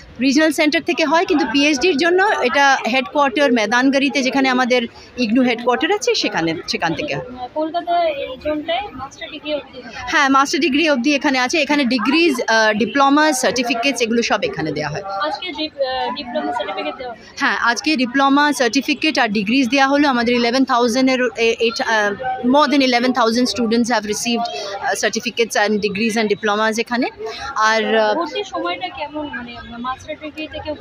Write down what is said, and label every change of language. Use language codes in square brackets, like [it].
[bn] Regional centre থেকে হয়, কিন্তু পিএইচডির জন্য এটা হেডকোয়ার্টার মেদানগাড়িতে, যেখানে আমাদের ইগনু হেডকোয়ার্টার আছে, সেখান থেকে হয়। কলকাতায় এই জোনটায় মাস্টার ডিগ্রি অবধি হয়? হ্যাঁ, মাস্টার ডিগ্রি অবধি এখানে আছে। এখানে ডিগ্রিজ, ডিপ্লোমা, সার্টিফিকেটস এগুলো সব এখানে দেওয়া হয়। আজকে ডিপ্লোমা সার্টিফিকেট দেওয়া হয়? হ্যাঁ, আজকে ডিপ্লোমা সার্টিফিকেট আর ডিগ্রিজ দেওয়া হলো। আমাদের 11,000-এর [en] more than 11,000 students have received certificates and degrees and diplomas [bn] এখানে। আর ভর্তির সময়টা কেমন, মানে মাস্টার ডিগ্রি থেকে?